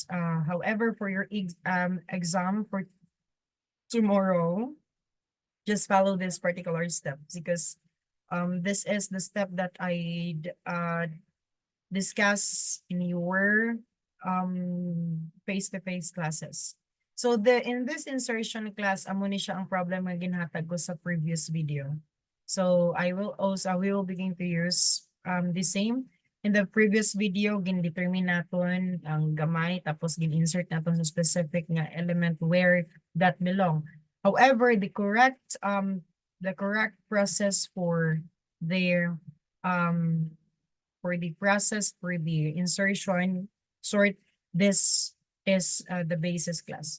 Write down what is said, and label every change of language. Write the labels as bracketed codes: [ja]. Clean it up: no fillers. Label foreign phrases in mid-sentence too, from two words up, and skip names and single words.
[en] However, for your exam for tomorrow, just follow this particular step because this is the step that I discuss in your face-to-face classes. So in this insertion class, [hil] amo ni siya ang problem nga ginhatag ko sa [en] previous video. So we will begin to use the same. In the previous video, [hil] gin-determine naton ang gamay tapos gin-insert naton sa specific nga element [en] where that belong. However, the correct process um for the insertion sort, this is the basis class.